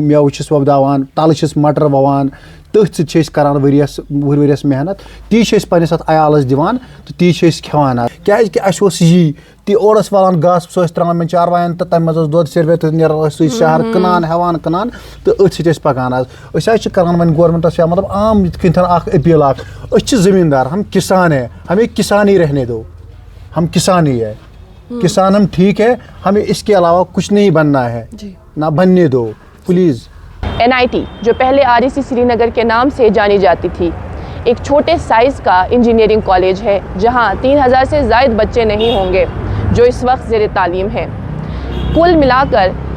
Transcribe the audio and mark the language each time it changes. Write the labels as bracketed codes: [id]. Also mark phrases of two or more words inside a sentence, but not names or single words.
[ks] مٮ۪وٕ چھِس وۄپداوان تَلہٕ چھِس مَٹر وَوان تٔتھۍ سۭتۍ چھِ أسۍ کَران ؤرِیَس محنت تی چھِ أسۍ پنٛنِس اَتھ عیالَس دِوان تہٕ تی چھِ أسۍ کھٮ۪وان حظ کیٛازِکہِ اَسہِ اوس یی تی اورٕ ٲسۍ والان گاسہٕ سُہ ٲسۍ ترٛاوان مےٚ چاروایَن تہٕ تَمہِ منٛز اوس دۄد سیرِ تہٕ نیران ٲسۍ سُے شہر کٕنان ہٮ۪وان کٕنان تہٕ أتھۍ سۭتۍ ٲسۍ پَکان حظ أسۍ حظ چھِ کَران وۄنۍ گورمٮ۪نٛٹَس یا مطلب عام یِتھ کٔنۍ اَکھ أپیٖل اَکھ أسۍ چھِ زٔمیٖندار [ur] ہم کِسان ہے ہمیں کسان ہی رہنے دو ہم کسان ہی ہے کسان ہم ٹھیک ہے ہمیں اس کے علاوہ کچھ نہیں بننا ہے نہ بننے دو پلیز NIT جو پہلے REC سری نگر کے نام سے جانی جاتی تھی ایک چھوٹے سائز کا انجینئرنگ کالج ہے جہاں 3000 سے زائد بچے نہیں ہوں گے جو اس وقت زیر تعلیم ہیں کل ملا کر